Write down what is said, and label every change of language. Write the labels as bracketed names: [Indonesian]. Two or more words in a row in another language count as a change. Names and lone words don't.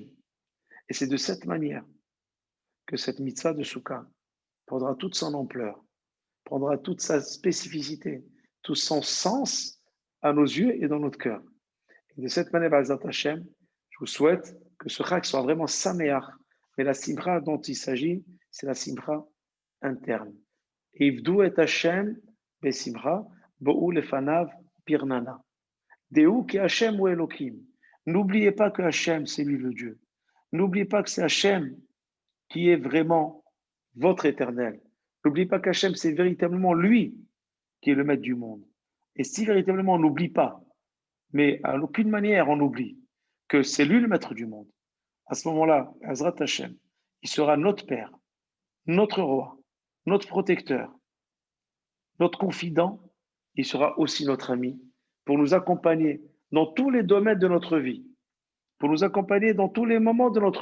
[French] Et c'est de cette manière que cette mitzvah de Souka prendra toute son ampleur, prendra toute sa spécificité, tout son sens à nos yeux et dans notre cœur. Et de cette manière, [Hebrew] בעזרת השם, [French] je vous souhaite que ce chag soit vraiment saméach. Mais la simcha dont il s'agit, c'est la simcha interne. [Hebrew] עבדו את השם בשמחה באו לפניו ברננה. דעו כי השם הוא האלוהים. [French] N'oubliez pas que Hashem, c'est lui le Dieu. N'oubliez pas que c'est Hashem qui est vraiment votre éternel. N'oubliez pas qu'Hachem, c'est véritablement lui qui est le maître du monde. Et si véritablement on n'oublie pas, mais à aucune manière on oublie que c'est lui le maître du monde, à ce moment-là, [Hebrew] עזרת השם, [French] il sera notre Père, notre Roi, notre protecteur, notre confident, il sera aussi notre ami pour nous accompagner dans tous les domaines de notre vie, pour nous accompagner dans tous les moments de notre vie.